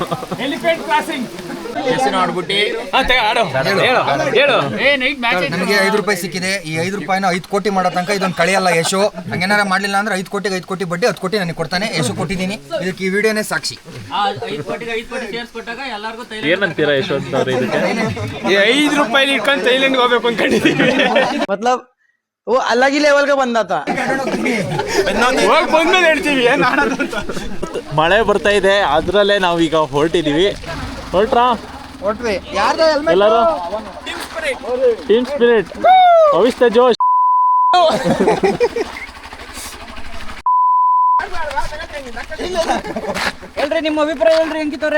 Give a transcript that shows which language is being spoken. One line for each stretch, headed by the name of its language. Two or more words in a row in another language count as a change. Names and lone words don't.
Kannada: ನನಗೆ 5 ರೂಪಾಯಿ ಸಿಕ್ಕಿದೆ. ಈ 5 ರೂಪಾಯಿನ 5 ಕೋಟಿ ಮಾಡೋ ತನಕ ಇದೊಂದು ಕಳೆಯಲ್ಲ ಯಶು. ಹಂಗೇನಾರ ಮಾಡ್ಲಿಲ್ಲ ಅಂದ್ರೆ 5 ಕೋಟಿಗೆ 5 ಕೋಟಿ ಬಡ್ಡಿ 10 ಕೋಟಿ ನನಗೆ ಕೊಡ್ತಾನೆ. ಯಶು ಕೊಟ್ಟಿದ್ದೀನಿ, ಇದಕ್ಕೆ ಈ ವಿಡಿಯೋನೇ ಸಾಕ್ಷಿ. ಏನಂತೀರಾ ಯಶವಂತ್ ಅವ್ರೆ ಇದಕ್ಕೆ? 5 ರೂಪಾಯಿ ಇಟ್ಕೊಂಡು ಥೈಲ್ಯಾಂಡ್ ಹೋಗ್ಬೇಕು ಅನ್ಕೊಂಡಿದ್ದೀವಿ.
Hindi: मतलब वो अलग ही लेवल का बंदा था.
Kannada: ಹೋಗಿ ಬಂದ್ಮೇಲೆ ಹೇಳ್ತೀವಿ ಏನ್ ಆಡೋದು ಅಂತ. ಮಳೆ ಬರ್ತಾ ಇದೆ, ಅದರಲ್ಲೇ ನಾವೀಗ ಹೊರಟಿದ್ದೀವಿ. ಹೊರಟ್ರಾ ಎಲ್ಲರೂ?
English: team spirit,
Kannada: ಭವಿಷ್ಯ ಜೋಶ್. ಹೇಳ್ರಿ ನಿಮ್ಮ ಅಭಿಪ್ರಾಯ ಹೇಳ್ರಿ ಅಂಕಿತವ್ರೆ.